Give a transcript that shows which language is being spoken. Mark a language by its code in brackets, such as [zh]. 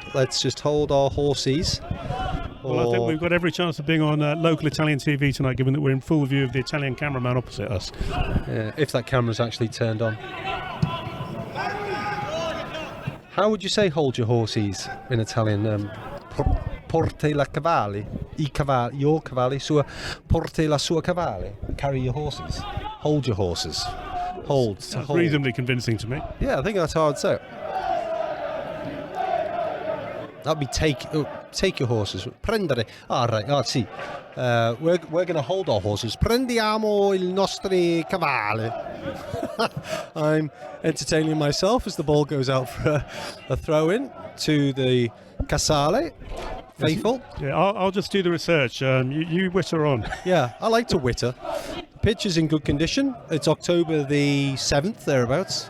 [en] Let's just hold our horses." Well, I think we've got every chance of being on local Italian TV tonight, given that we're in full view of the Italian cameraman opposite us. If that camera's actually turned on. How would you say "hold your horses" in Italian? [it] Porte la cavalli, [en] your [it] cavalli, sua porte la sua cavalli. [en] Carry your horses. Hold your horses. Hold. That's reasonably convincing to me. Yeah, I think that's how I'd say it. That'd be take your horses. [it] Prendere. Sì. [en] We're going to hold our horses. [it] Prendiamo i nostri cavalli. [en] I'm entertaining myself as the ball goes out for a throw-in to the Casale. Faithful. Yeah, I'll just do the research. You witter on. Yeah, I like to witter. The pitch is in good condition. It's October the 7th, thereabouts.